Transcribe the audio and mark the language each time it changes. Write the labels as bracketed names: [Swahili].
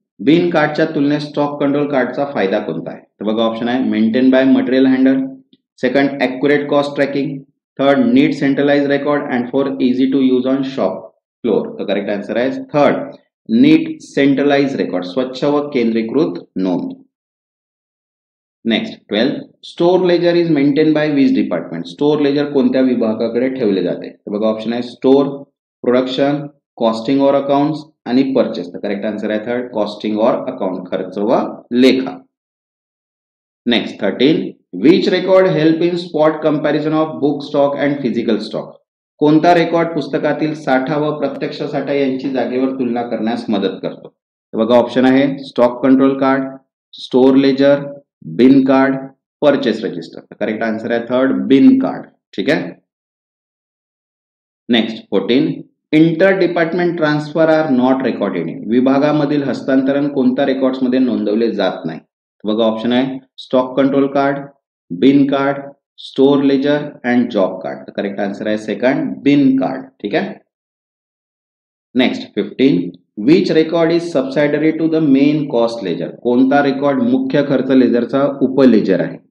[Marathi] बिन कार्डच्या तुलनेत stock control कार्डचा फायदा कोणता आहे. तर बघा ऑप्शन आहे maintain by material handler, second accurate cost tracking, third NEET centralise record and fourth easy to use on shop floor. तर करेक्ट आन्सर आहे थर्ड नीट सेंट्रलाइज रेकॉर्ड, स्वच्छ व केंद्रीकृत नोंद. [English] Next 12, store ledger is maintain by which department. [Marathi] Store ledger कोणत्या विभागाकडे ठेवले जाते. तर बघा ऑप्शन आहे स्टोअर, प्रोडक्शन, कॉस्टिंग और अकाउंट्स आणि परचेस. तर करेक्ट आन्सर आहे थर्ड कॉस्टिंग और अकाउंट, खर्च व लेखा. [English] Next 13, which record help in spot comparison of book stock and physical stock. [Marathi] कोणता रेकॉर्ड पुस्तकातील साठा व प्रत्यक्ष साठा यांची जागेवर तुलना करण्यास मदत करतो. तर बघा ऑप्शन आहे stock control card, store ledger, बिन card, purchase register. Correct answer आहे थर्ड बिन कार्ड. ठीक आहे. [English] Next 14, inter department transfer are not recorded in. [Marathi] विभागामधील हस्तांतरण कोणत्या रेकॉर्ड्स मध्ये नोंदवले जात नाही. बघा ऑप्शन आहे stock control card, bin card, store ledger and job card. Correct answer आहे सेकंड बिन कार्ड. ठीक आहे. Next 15, [English] Which record is subsidiary to the main cost ledger. [Marathi] कोणता रेकॉर्ड मुख्य खर्च लेजरचा उपलेजर आहे?